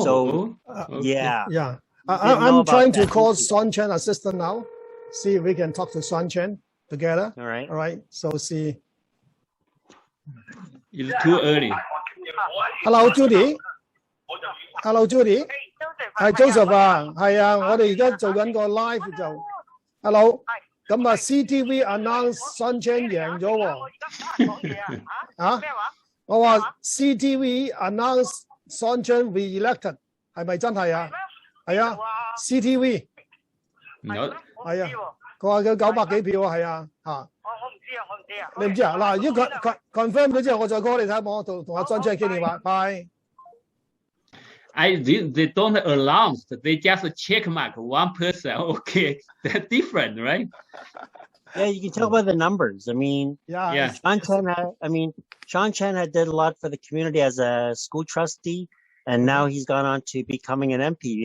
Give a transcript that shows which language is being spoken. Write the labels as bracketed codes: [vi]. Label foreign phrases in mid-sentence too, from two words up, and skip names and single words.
[en] so yeah. I'm trying to call Sun Chen assistant now. See if we can talk to Sun Chen together. All right. So see. It's too early. Hello, Judy. Hello, Judy. [yue] 係 Joseph 啊，係啊，我哋而家做緊個 live 就 ，hello， 咁啊 CTV announce Sun Chen 贏咗喎，啊，我話 CTV announce Sun Chen re-elected 係咪真係啊？係啊 ，CTV 係啊，佢話佢900幾票啊，係啊，嚇。我唔知啊，你唔知啊？嗱，如果佢 confirm 咗之後，我再 call 你睇，我同阿 Sun Chen 傾電話，拜。 [en] They don't announce. They just check mark one person. Okay, that's different, right? Yeah, you can tell by the numbers. I mean, Sean Chen had did a lot for the community as a school trustee, and now he's gone on to becoming an MP.